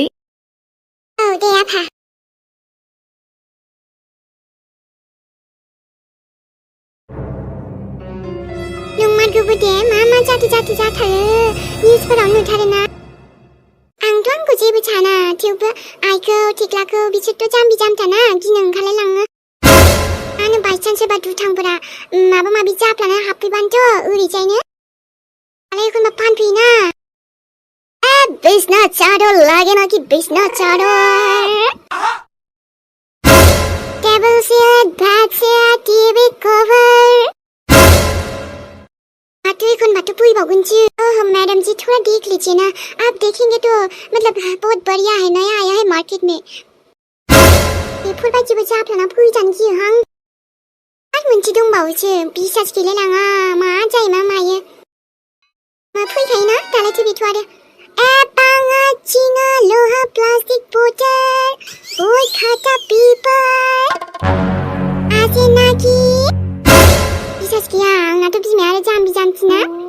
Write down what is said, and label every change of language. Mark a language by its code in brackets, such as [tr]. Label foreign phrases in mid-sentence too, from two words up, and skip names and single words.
[brx] औ दे आफा नंमारगौबो दे मा जाथो जाथारो निउसफोराव नुथारोना आंथ' आंखौ जेबो साना थेवबो आइखौ थेख्लाखौ बिसोरथ' जाम्बि जाम्थाना गिनो ओंखारलायलाङो आंनो बायचान्स सोरबा दुथांफोरा माबा माबि जाफ्लाना हाबफैबानोथ' ओरैजायनो आरो एखनबा फानफैयोना बिसना चादर लागेना कि बिसना चादर [en] table set bed set TV cover [brx] तो एखनबा तो फैबावगोनसो मैडम जी थोड़ा देख लीजिए ना आप देखेंगे तो [hi] मतलब बहुत बढ़िया है नया आया है मार्केट में [brx] बेफोरबायदिबो जाफ्लाना फैजानो गियोहां आरो मोनसे दंबावोसो बिसास गैलायलाङा मा जायो मा मायो फैखायोना दालायथ' बेथ' आरो बाङा चिङा लहा [en] plastic bottle [brx] बय खाता पेपर आसेनाखि बिसास गैया आंनाथ' बिमाया आरो जाम्बि जाम्थिना